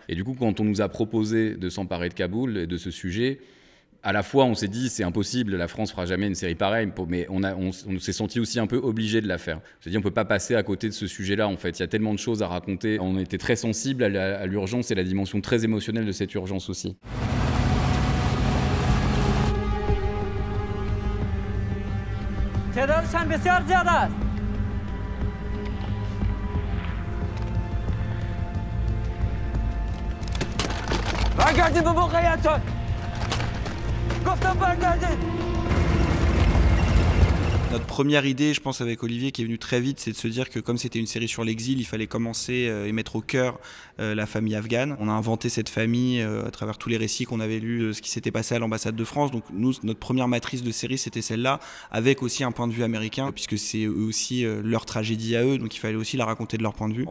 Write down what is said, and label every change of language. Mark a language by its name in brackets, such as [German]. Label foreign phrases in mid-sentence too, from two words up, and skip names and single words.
[French] Et du coup, quand on nous a proposé de s'emparer de Kaboul et de ce sujet, à la fois on s'est dit c'est impossible, la France fera jamais une série pareille, mais on s'est senti aussi un peu obligé de la faire. On s'est dit on peut pas passer à côté de ce sujet-là en fait, il y a tellement de choses à raconter. On était très sensible à l'urgence et la dimension très émotionnelle de cette urgence aussi. [Persian] تعدادشان بسیار زیاد است. برگردید به موقعیتتون. گفتم برگردید. [French] Notre première idée, je pense, avec Olivier, qui est venue très vite, c'est de se dire que comme c'était une série sur l'exil, il fallait commencer et mettre au cœur la famille afghane. On a inventé cette famille à travers tous les récits qu'on avait lus, ce qui s'était passé à l'ambassade de France. Donc nous, notre première matrice de série, c'était celle-là, avec aussi un point de vue américain, puisque c'est eux aussi leur tragédie à eux, donc il fallait aussi la raconter de leur point de vue.